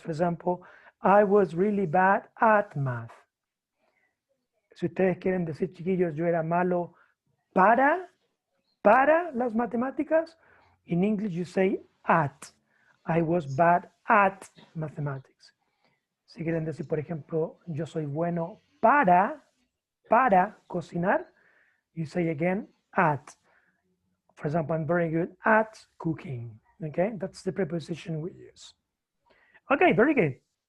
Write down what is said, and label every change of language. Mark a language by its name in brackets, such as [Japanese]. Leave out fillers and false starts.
[English] For example, I was really bad at math. [Spanish] Si ustedes quieren decir, chiquillos, yo era malo para las matemáticas, [English] in English you say at. I was bad at mathematics. [Spanish] Si quieren decir, por ejemplo, yo soy bueno para cocinar, [English] you say again at. For example, I'm very good at cooking. Okay, that's the preposition we use. Okay, very good.